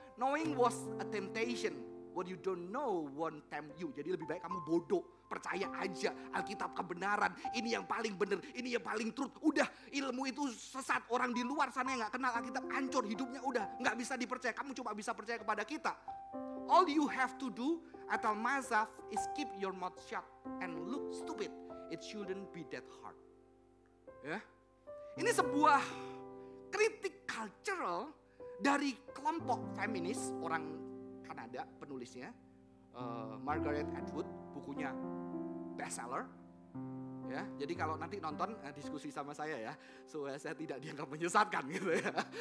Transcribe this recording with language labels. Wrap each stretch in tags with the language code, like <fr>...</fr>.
<en>Knowing was a temptation. What you don't know won't tempt you.</en> <id>Jadi lebih baik kamu bodoh. Percaya aja Alkitab kebenaran. Ini yang paling benar, ini yang paling truth. Udah, ilmu itu sesat. Orang di luar sana yang gak kenal Alkitab hancur hidupnya. Udah, gak bisa dipercaya. Kamu cuma bisa percaya kepada kita.</id> <en>All you have to do atau mazaf is keep your mouth shut and look stupid. It shouldn't be that hard.</en> <id>Ya. Ini sebuah kritik cultural dari kelompok feminis orang Kanada, penulisnya Margaret Atwood, bukunya bestseller. Ya, jadi kalau nanti nonton diskusi sama saya ya, supaya saya tidak dianggap menyesatkan gitu ya.</id>